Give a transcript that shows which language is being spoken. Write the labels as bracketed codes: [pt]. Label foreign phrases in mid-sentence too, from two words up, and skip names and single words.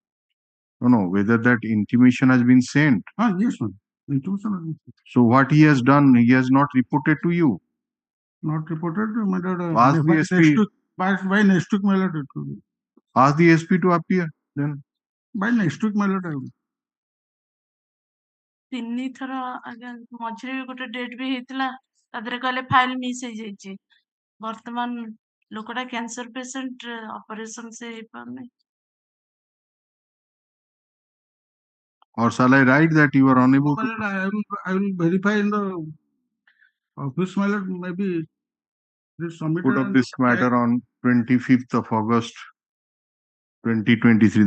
[en] No, whether that intimation has been sent. Yes, sir. Intimation has been sent. So what he has done, he has not reported to you. Not reported, my lord. Ask the SP. By next week, my lord, it will be. Ask the SP to appear then. By next week, my lord, I will. [or] 3 ଥର ଆଜ୍ଞା ମଝିରେ ବି ଗୋଟେ ଡେଟ୍ ବି ହେଇଥିଲା ତା ଦେହରେ କହିଲେ [en] file miss [or] ହେଇଯାଇଛି ବର୍ତ୍ତମାନ ଲୋକଟା [en] cancer patient operation [or] ସେ ହେଇପାରୁନି [en] Or shall I write that you are unable My lord, I will verify in the office, my lord. Maybe this to put submitted up this matter on 25th of August 2023.